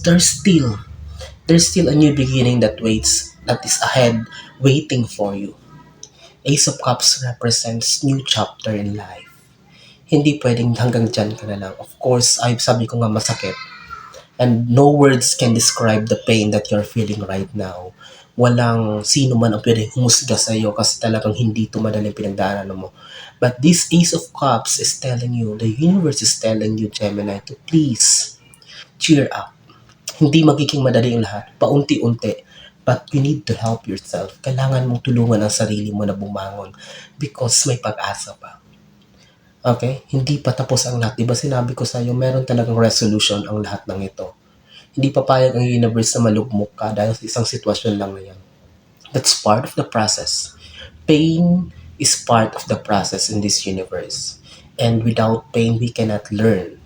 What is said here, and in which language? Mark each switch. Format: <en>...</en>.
<en>There's still a new beginning that is ahead, waiting for you. Ace of Cups represents new chapter in life.</en> <tl>Hindi pwedeng hanggang dyan ka na lang.</tl> <en>Of course,</en> <tl>sabi ko nga, masakit.</tl> <en>And no words can describe the pain that you're feeling right now.</en> <tl>Walang sino man ang pwedeng humusga sa iyo kasi talagang hindi ito madaling pinagdaanan mo.</tl> <en>But this Ace of Cups is telling you, the universe is telling you, Gemini, to please cheer up.</en> <tl>Hindi magiging madali ang lahat, paunti-unti.</tl> <en>But you need to help yourself.</en> <tl>Kailangan mong tulungan ang sarili mo na bumangon because may pag-asa pa. Okay? Hindi pa tapos ang lahat. Diba sinabi ko sa iyo, meron talagang resolution ang lahat ng ito. Hindi papayag ang universe na malugmok ka dahil sa isang sitwasyon lang na yan.</tl> <en>That's part of the process. Pain is part of the process in this universe. And without pain, we cannot learn.</en>